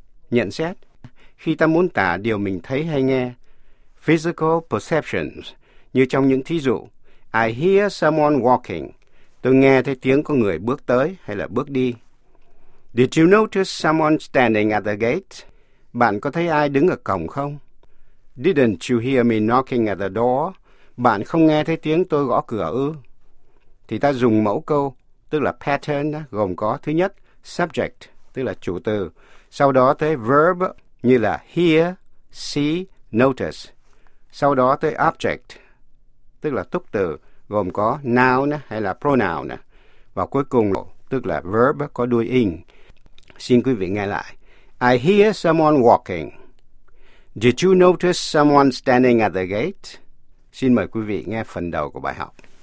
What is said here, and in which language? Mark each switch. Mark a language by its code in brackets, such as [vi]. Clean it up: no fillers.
[vi] Nhận xét, khi ta muốn tả điều mình thấy hay nghe, physical perceptions, như trong những thí dụ, [en] I hear someone walking, [vi] tôi nghe thấy tiếng có người bước tới hay là bước đi. [en] Did you notice someone standing at the gate? [vi] Bạn có thấy ai đứng ở cổng không? [en] Didn't you hear me knocking at the door? [vi] Bạn không nghe thấy tiếng tôi gõ cửa ư? Thì ta dùng mẫu câu, tức là pattern, gồm có thứ nhất, subject, tức là chủ từ, sau đó tới verb như là hear, see, notice. Sau đó tới object, tức là túc từ, gồm có noun hay là pronoun. Và cuối cùng, tức là verb có đuôi ing. Xin quý vị nghe lại. [en] I hear someone walking. Did you notice someone standing at the gate? [vi] Xin mời quý vị nghe phần đầu của bài học.